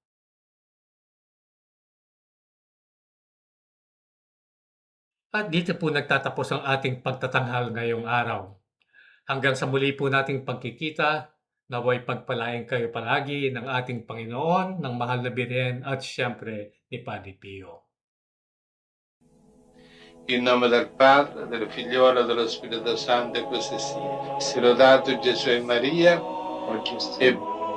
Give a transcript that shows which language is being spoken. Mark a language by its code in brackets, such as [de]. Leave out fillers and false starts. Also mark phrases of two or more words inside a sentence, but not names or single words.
[tl] At dito po nagtatapos ang ating pagtatanghal ngayong araw. Hanggang sa muli po nating pagkikita, naway pagpalain kayo palagi ng ating Panginoon, ng Mahal na Birhen at siyempre ni Padre Pio. [it] In nome del Padre, del Figliolo e dello Spirito Santo, e così sia. Sia lodato Gesù e Maria, e